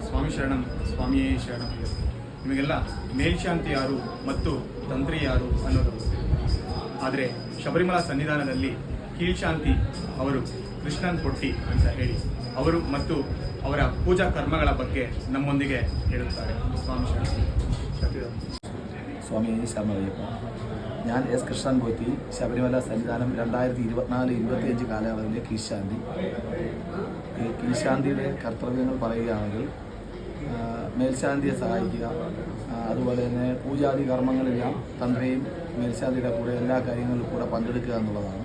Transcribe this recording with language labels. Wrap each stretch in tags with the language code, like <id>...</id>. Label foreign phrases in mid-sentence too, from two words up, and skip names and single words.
<kn>ಶರಣಂ ಸ್ವಾಮಿಯೇ ಶರಣಂ. ನಿಮಗೆಲ್ಲ ಮೇಲ್ಶಾಂತಿ ಯಾರು ಮತ್ತು ತಂತ್ರಿ ಯಾರು ಅನ್ನೋದು ಗೊತ್ತಿದೆ. ಆದರೆ ಶಬರಿಮಲ ಸನ್ನಿಧಾನದಲ್ಲಿ ಕೀಳ್ಶಾಂತಿ ಅವರು ಕೃಷ್ಣನ್ ಪೊಟ್ಟಿ ಅಂತ ಹೇಳಿ ಅವರು ಮತ್ತು ಅವರ ಪೂಜಾ ಕರ್ಮಗಳ ಬಗ್ಗೆ ನಮ್ಮೊಂದಿಗೆ ಹೇಳುತ್ತಾರೆ.</kn> <ml>സ്വാമി ശരണമയ്യപ്പ. ഞാൻ എസ് കൃഷ്ണൻ പോറ്റി, ശബരിമല സന്നിധാനം 2024-25 കാലയളവിലെ കീഴ്ശാന്തി. കീഴ്ശാന്തിയുടെ കർത്തവ്യങ്ങൾ പറയുകയാണെങ്കിൽ മേൽശാന്തിയെ സഹായിക്കുക, അതുപോലെ തന്നെ പൂജാതി കർമ്മങ്ങളെല്ലാം തന്ത്രയും മേൽശാന്തിയുടെ കൂടെ എല്ലാ കാര്യങ്ങളിലും കൂടെ പങ്കെടുക്കുക എന്നുള്ളതാണ്.</ml>